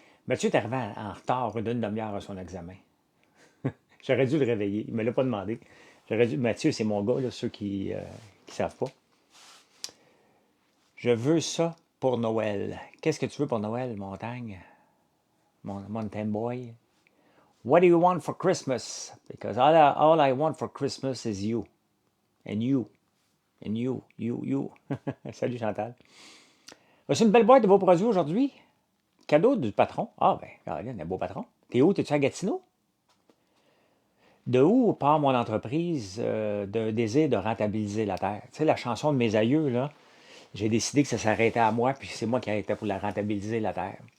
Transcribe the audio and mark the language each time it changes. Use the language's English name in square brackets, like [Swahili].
[French] Mathieu est arrivé en retard d'une demi-heure à son examen. J'aurais dû le réveiller. Il ne me l'a pas demandé. Mathieu, c'est mon gars, là, ceux qui ne savent pas. Je veux ça pour Noël. Qu'est-ce que tu veux pour Noël, Montagne? [English] Mountain Boy? What do you want for Christmas? Because all I want for Christmas is you. And you. And you. You. [French] Salut Chantal. C'est une belle boîte de vos produits aujourd'hui. Cadeau du patron. Ah, ben, Caroline, un beau patron. T'es où? T'es-tu à Gatineau? De où part mon entreprise d'un désir de rentabiliser la terre? Tu sais, la chanson de mes aïeux, là, j'ai décidé que ça s'arrêtait à moi, puis c'est moi qui arrêtais pour la rentabiliser la terre.